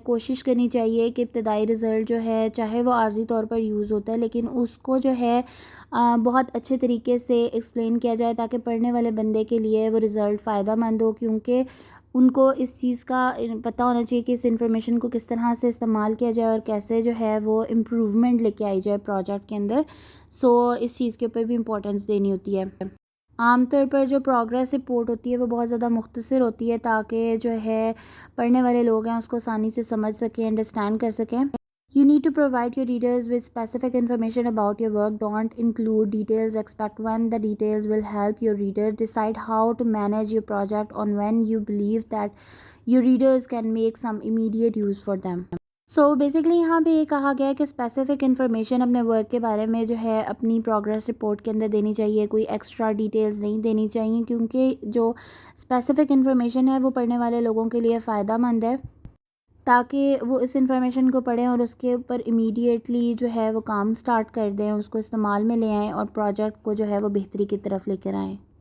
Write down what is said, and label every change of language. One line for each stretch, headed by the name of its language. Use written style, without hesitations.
Urdu: کوشش کرنی چاہیے کہ ابتدائی رزلٹ جو ہے چاہے وہ عارضی طور پر یوز ہوتا ہے لیکن اس کو جو ہے بہت اچھے طریقے سے ایکسپلین کیا جائے تاکہ پڑھنے والے بندے کے لیے وہ رزلٹ فائدہ مند ہو، کیونکہ ان کو اس چیز کا پتہ ہونا چاہیے کہ اس انفارمیشن کو کس طرح سے استعمال کیا جائے اور کیسے جو ہے وہ امپروومنٹ لے کے آئی جائے پروجیکٹ کے اندر. اس چیز کے اوپر بھی امپورٹنس دینی ہوتی ہے. عام طور پر جو پروگریس رپورٹ ہوتی ہے وہ بہت زیادہ مختصر ہوتی ہے تاکہ جو ہے پڑھنے والے لوگ ہیں اس کو آسانی سے سمجھ سکیں، انڈرسٹینڈ کر سکیں.
English: You need to provide your readers with specific information about your work. Don't include details except when the details will help your reader decide how to manage your project or when you believe that your readers can make some immediate use for them.
Urdu: Basically یہاں پہ یہ کہا گیا ہے کہ specific information اپنے work کے بارے میں جو ہے اپنی پروگریس رپورٹ کے اندر دینی چاہیے. کوئی ایکسٹرا ڈیٹیلز نہیں دینی چاہیے کیونکہ جو اسپیسیفک انفارمیشن ہے وہ پڑھنے والے لوگوں کے لیے فائدہ مند ہے تاکہ وہ اس انفارمیشن کو پڑھیں اور اس کے اوپر امیڈیٹلی جو ہے وہ کام سٹارٹ کر دیں، اس کو استعمال میں لے آئیں اور پروجیکٹ کو جو ہے وہ بہتری کی طرف لے کر آئیں.